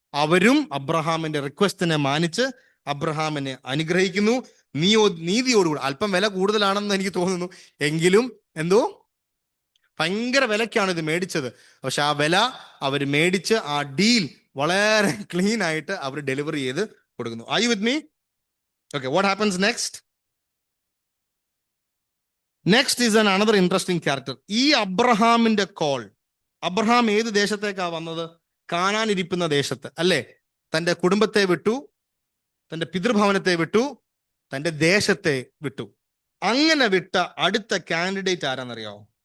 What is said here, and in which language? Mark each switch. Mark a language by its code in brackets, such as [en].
[ml] അവരും അബ്രഹാമിന്റെ റിക്വസ്റ്റിനെ മാനിച്ച് അബ്രഹാമിനെ അനുഗ്രഹിക്കുന്നു. നീതിയോടുകൂടി. അല്പം വില കൂടുതലാണെന്ന് എനിക്ക് തോന്നുന്നു, എങ്കിലും എന്തോ ഭയങ്കര വിലക്കാണ് ഇത് മേടിച്ചത്. പക്ഷെ ആ വില അവർ മേടിച്ച് ആ ഡീൽ വളരെ ക്ലീൻ ആയിട്ട് അവർ ഡെലിവറി ചെയ്ത് കൊടുക്കുന്നു. [en] Are you with me? Okay, what happens next? Next is another interesting character. [ml] ഈ അബ്രഹാമിന്റെ കോൾ, അബ്രഹാം ഏത് ദേശത്തേക്കാ വന്നത്? കാനാൻ ഇരിക്കുന്ന ദേശത്ത് അല്ലേ? തൻ്റെ കുടുംബത്തെ വിട്ടു, തൻ്റെ പിതൃഭവനത്തെ വിട്ടു, തൻ്റെ ദേശത്തെ വിട്ടു. അങ്ങനെ വിട്ട അടുത്ത കാൻഡിഡേറ്റ് ആരാന്നറിയാവോ?